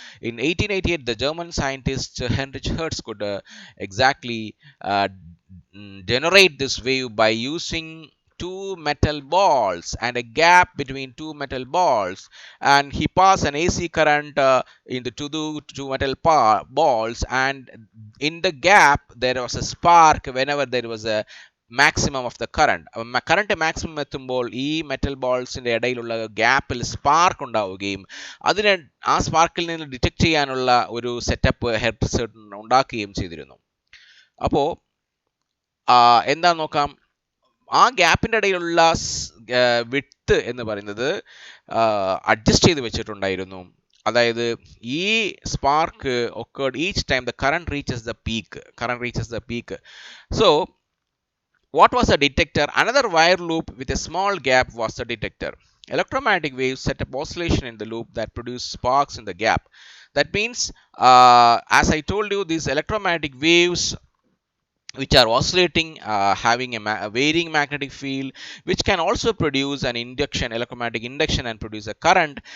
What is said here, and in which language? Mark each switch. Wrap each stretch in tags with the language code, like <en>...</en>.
<en>In 1888, the German scientist Heinrich Hertz could exactly generate this wave by using two metal balls and a gap between two metal balls, and he passed an AC current into two metal balls, and in the gap there was a spark whenever there was a maximum of the current.</en> <ml>Current maximum എത്തുമ്പോൾ ഈ metal ബോൾസിന്റെ ഇടയിലുള്ള ഗ്യാപ്പിൽ spark ഉണ്ടാവുകയും അതിനെ ആ സ്പാർക്കിൽ നിന്ന് detect ചെയ്യാനുള്ള ഒരു സെറ്റപ്പ് ഹെർട്സ് ഉണ്ടാക്കുകയും ചെയ്തിരുന്നു. അപ്പോൾ എന്താ നോക്കാം, ആ ഗ്യാപ്പിൻ്റെ ഇടയിലുള്ള വിഡ്ത്ത് എന്ന് പറയുന്നത് അഡ്ജസ്റ്റ് ചെയ്ത് വെച്ചിട്ടുണ്ടായിരുന്നു. അതായത് ഈ</ml> <en>Spark occurred each time the current reaches the peak. So what was a detector? Another wire loop with a small gap was the detector. Electromagnetic waves set up oscillation in the loop that produce sparks in the gap. That means, as I told you, these electromagnetic waves which are oscillating, having a varying magnetic field, which can also produce an electromagnetic induction and produce a current.</en>